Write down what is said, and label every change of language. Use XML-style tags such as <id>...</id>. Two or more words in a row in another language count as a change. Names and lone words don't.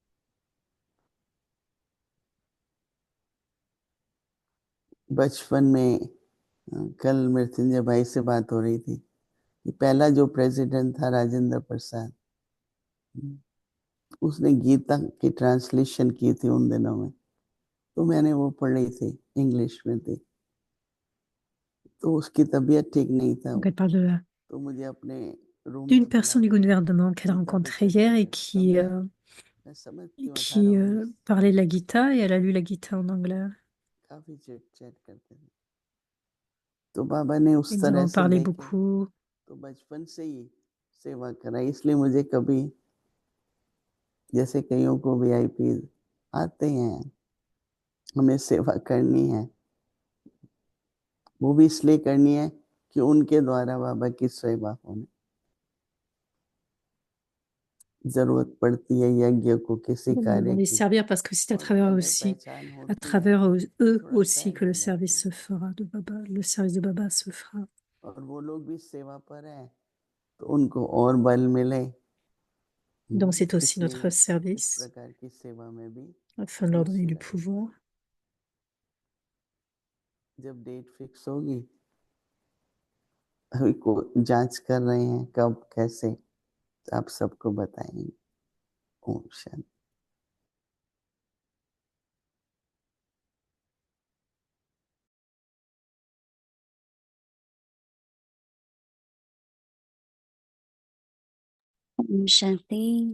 <hi>बचपन में कल मृत्युंजय भाई से बात हो रही थी, पहला जो प्रेसिडेंट था राजेंद्र प्रसाद, उसने गीता की ट्रांसलेशन की थी उन दिनों में, तो मैंने वो पढ़ी थी, इंग्लिश में थी, तो उसकी तबीयत ठीक नहीं था,</hi> <fr>Donc elle parle</fr> <hi>तो मुझे अपने रूम</hi> <fr>d'une</fr> <hi>में बुला</hi> <fr>personne du</fr> <hi>के</hi> <fr>gouvernement qu'elle a</fr> <hi>गीता पे</hi> <fr>rencontrée</fr> <hi>चर्चा</hi> <fr>hier et</fr> <hi>करी। मैं समझती हूँ 18-19</hi> <fr>parlait de la Gita et elle a lu la Gita en anglais.</fr> <hi>काफी</hi> <en>chit chat</en> <hi>करते थे, तो बाबा ने उस</hi> <fr>Ils</fr> <hi>तरह</hi> <fr>en</fr> <hi>से</hi> <fr>parlaient</fr> <hi>देखे,</hi> <fr>beaucoup.</fr> <hi>तो बचपन से ही सेवा कराई, इसलिए मुझे कभी जैसे कईयों को वीआईपी आते हैं, हमें सेवा करनी है, वो भी इसलिए करनी है कि उनके द्वारा बाबा की सेवा होने जरूरत पड़ती है यज्ञ को, किसी</hi> <fr>Nous</fr> <hi>कार्य</hi> <fr>devons les</fr> <hi>की,</hi> <fr>servir parce que c'est</fr> <hi>और अगर पहचान</hi> <fr>à</fr> <hi>होती है</hi> <fr>travers eux</fr> <hi>थोड़ा</hi> <fr>aussi</fr> <hi>सहज</hi> <fr>que</fr> <hi>हो</hi> <fr>le</fr> <hi>जाते</hi> <fr>service</fr> <hi>हैं,</hi> <fr>se fera de Baba. Le service de Baba se fera.</fr> <hi>और वो लोग भी सेवा पर हैं तो उनको और बल मिले,</hi> <fr>Donc c'est aussi</fr> <hi>इसलिए</hi> <fr>notre</fr> <hi>इस</hi> <fr>service</fr> <hi>प्रकार की सेवा में भी</hi> <fr>afin de leur donner</fr> <hi>रुचि</hi> <fr>du</fr> <hi>रहे।</hi> <fr>pouvoir.</fr> <hi>जब</hi> <en>date fix</en> <hi>होगी, अभी को जांच कर रहे हैं कब कैसे, तो आप सबको बताएंगे। ओम शांति। शांति।</hi>